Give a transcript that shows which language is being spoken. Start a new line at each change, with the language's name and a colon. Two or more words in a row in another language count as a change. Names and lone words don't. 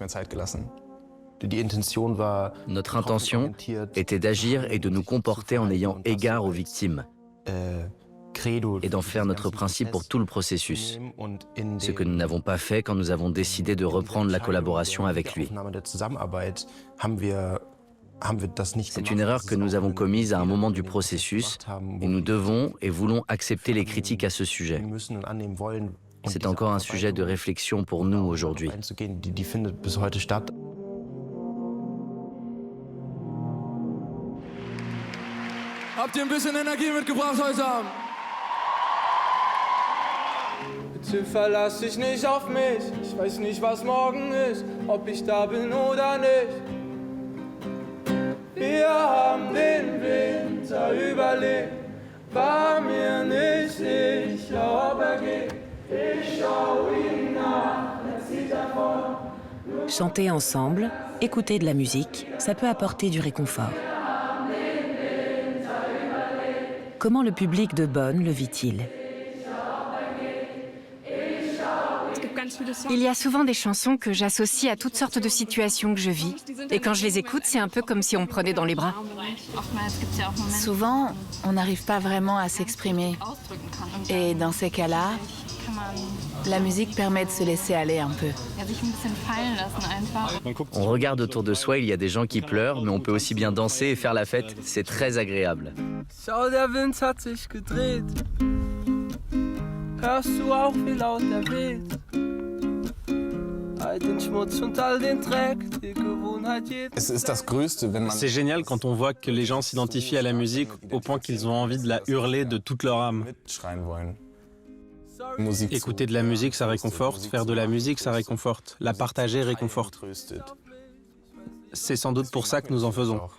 French: Notre intention était d'agir et de nous comporter en ayant égard aux victimes et d'en faire notre principe pour tout le processus, ce que nous n'avons pas fait quand nous avons décidé de reprendre la collaboration avec lui. C'est une erreur que nous avons commise à un moment du processus et nous devons et voulons accepter les critiques à ce sujet. C'est encore un sujet de réflexion pour nous aujourd'hui.
German: Habt ihr ein bisschen Energie mitgebracht heute Abend? Bitte verlass dich nicht auf mich. Ich weiß nicht, was morgen ist, ob ich da bin oder nicht. Wir haben den Winter überlebt, war mir nicht sicher, ob er geht. Ich schau ihm nach, er zieht davon.
French: Chanter ensemble, écouter de la musique, ça peut apporter du réconfort. Comment le public de Bonn le vit-il? Il y a souvent des chansons que j'associe à toutes sortes de situations que je vis. Et quand je les écoute, c'est un peu comme si on me prenait dans les bras. Souvent, on n'arrive pas vraiment à s'exprimer. Et dans ces cas-là, la musique permet de se laisser aller un peu. On regarde autour de soi, il y a des gens qui pleurent, mais on peut aussi bien danser et faire la fête. C'est très agréable.
German: Schau, der Wind hat sich gedreht. Hörst du auch, wie laut er weht? All den Schmutz und all den Dreck, die Gewohnheit jeder.
French: C'est génial quand on voit que les gens s'identifient à la musique au point qu'ils ont envie de la hurler de toute leur âme. Écouter de la musique, ça réconforte. Faire de la musique, ça réconforte. La partager réconforte. C'est sans doute pour ça que nous en faisons.